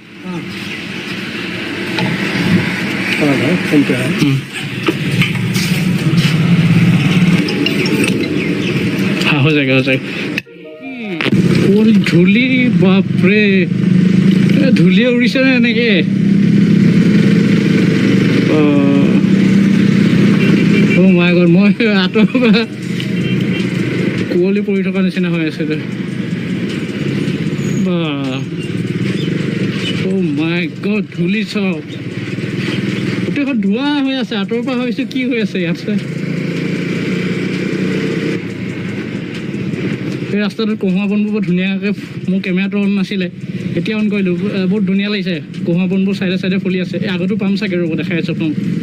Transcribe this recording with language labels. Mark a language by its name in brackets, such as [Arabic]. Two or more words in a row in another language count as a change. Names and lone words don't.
[Hindi] हाँ हो जाएगा और धूली बाप रे धूलिया उड़ीसा में এনেকে [English] Oh my god [Assamese] মই আঁতৰ পৰা কুঁৱলী পৰি থকা নিচিনা হৈ আছে [English] Oh my god, [Assamese] ধূলি চাওক গোটেইখন ধোঁৱা হৈ আছে আঁতৰৰ পৰা ভাবিছোঁ কি হৈ আছে ইয়াতে এই ৰাস্তাটোত কহুৱা বনবোৰ বৰ ধুনীয়াকৈ মোৰ কেমেৰাটো অন নাছিলে এতিয়া অন কৰিলোঁ বহুত ধুনীয়া লাগিছে কহুৱা বনবোৰ চাইডে চাইডে ফুলি আছে এই আগতো পাম চাগে ৰ'ব দেখাই আছোঁ আপোনাক